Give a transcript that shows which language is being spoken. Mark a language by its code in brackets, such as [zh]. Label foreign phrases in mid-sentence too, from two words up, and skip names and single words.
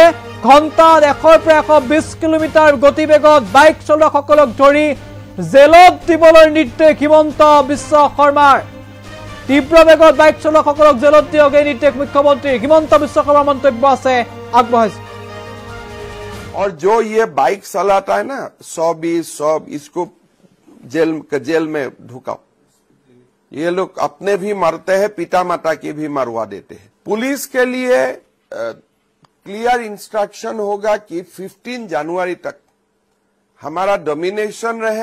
[as] ঘণ্টাত 100 পৰা 120 কিলোমিটাৰ গতিবেগত বাইক চলোৱাসকলক ধৰি জেলত দিবলৈ নিৰ্দেশ হিমন্ত বিশ্ব শৰ্মাৰ। তীব্ৰ বেগত বাইক চলোৱাসকলক জেলত দিয়ক এই নিৰ্দেশ মুখ্যমন্ত্ৰী হিমন্ত বিশ্ব শৰ্মাৰ মন্তব্য আছে আগবঢ়াইছে। [hi] और जो ये बाइक चलाता है ना 120 सब इसको जेल में ढुकाओ। ये लोग अपने भी मरते हैं, पिता माता की भी मरवा देते हैं। पुलिस के लिए [en] clear instruction [hi] होगा कि 15 जनवरी तक हमारा डोमिनेशन रहे।